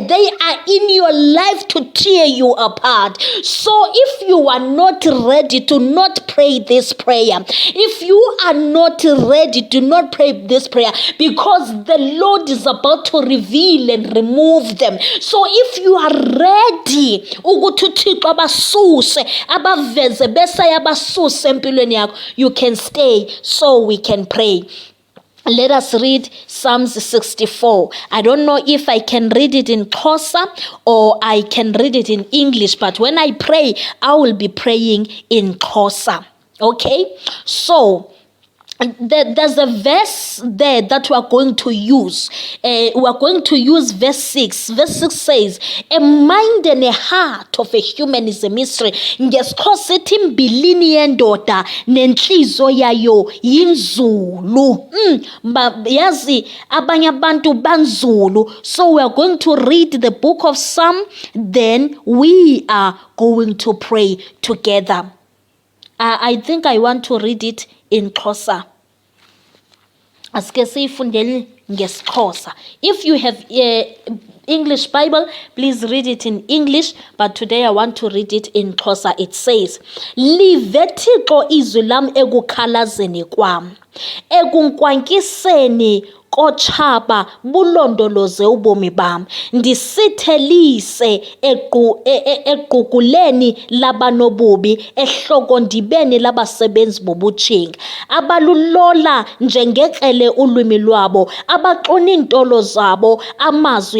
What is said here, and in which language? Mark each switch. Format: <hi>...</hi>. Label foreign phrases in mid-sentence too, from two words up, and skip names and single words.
<en>They are in your life to tear you apart. So if you are not ready, to not pray this prayer. If you are not ready, do not pray this prayer, because the Lord is about to reveal and remove them. So if you are ready,</en> <xh>ukuthi uThixo abasuse, abaveze bese yabasuse empilweni yakho,</xh> <en>you can stay so we can pray. Let us read Psalms 64. I don't know if I can read it in Xhosa or I can read it in English, but when I pray, I will be praying in Xhosa. Okay? So, there's a verse there that we are going to use. We are going to use verse 6. Verse 6 says, a mind and a heart of a human is a mystery.</en> <xh>NgesiXhosa ithi imbilini yendoda nenhliziyo yayo yinzulu. Yazi abanye abantu banzulu.</xh> <en>So we are going to read the book of Psalm, then we are going to pray together. I think I want to read it in Xhosa.</en> <xh>Asike siyifundele ngesiXhosa.</xh> <en>If you have English Bible, please read it in English, but today I want to read it in Xhosa. It says,</en> <xh>Live Thixo izwi lam ekukhalazeni kwam, ekunkwankiseni kochaba bulondoloze ubomi bam, ndisithelise equguleni labanobubi, ehlokondibeni labasebenzi bobutshing, abalulola njengekrele ulwimi lwabo, abaxuna iintolo zabo amazwi</xh>